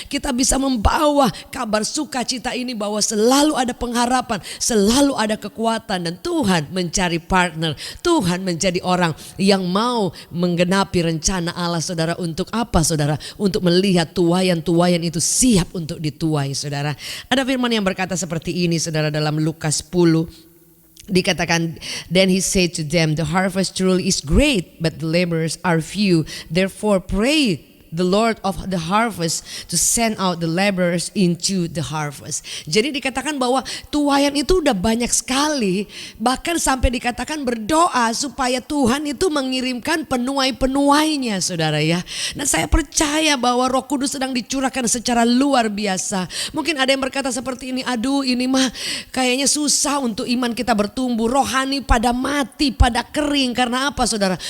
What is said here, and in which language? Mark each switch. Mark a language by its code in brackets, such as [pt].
[id] Kita bisa membawa kabar sukacita ini bahwa selalu ada pengharapan, selalu ada kekuatan. Dan Tuhan mencari partner, Tuhan menjadi orang yang mau menggenapi rencana Allah, saudara. Untuk apa, saudara? Untuk melihat tuayan-tuayan itu siap untuk dituai, saudara. Ada firman yang berkata seperti ini, saudara, dalam Lukas 10. Dikatakan, [en] then he said to them, the harvest truly is great, but the laborers are few. Therefore pray the Lord of the harvest to send out the laborers into the harvest. [id] Jadi dikatakan bahwa tuaian itu udah banyak sekali, bahkan sampai dikatakan berdoa supaya Tuhan itu mengirimkan penuai-penuainya, saudara ya. Nah, saya percaya bahwa Roh Kudus sedang dicurahkan secara luar biasa. Mungkin ada yang berkata seperti ini, aduh ini mah kayaknya susah untuk iman kita bertumbuh, rohani pada mati, pada kering. Karena apa, saudara?